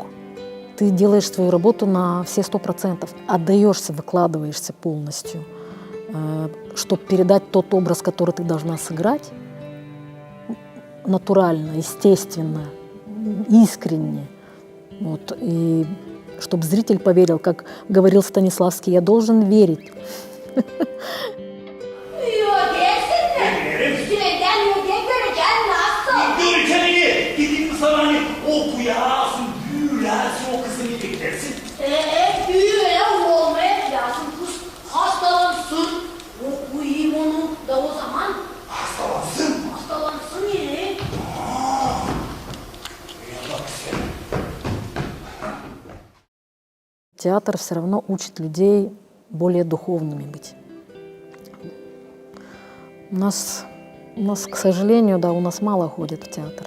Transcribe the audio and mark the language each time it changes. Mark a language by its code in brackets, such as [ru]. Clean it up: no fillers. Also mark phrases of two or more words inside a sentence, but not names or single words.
[ru] Ты делаешь свою работу на все 100%, отдаешься, выкладываешься полностью, чтобы передать тот образ, который ты должна сыграть, натурально, естественно, искренне. Вот. И чтобы зритель поверил, как говорил Станиславский, я должен верить. [gag] Gidin sana hani okuyasın, büyülersin, o kızı ne beklersin? Büyüye olmaya lazım kız. Hastalansın. Okuyayım onu da o zaman. Hastalansın? Hastalansın yine. [ru] Театр все равно учит людей более духовными быть. У нас, к сожалению, да, у нас мало ходят в театр.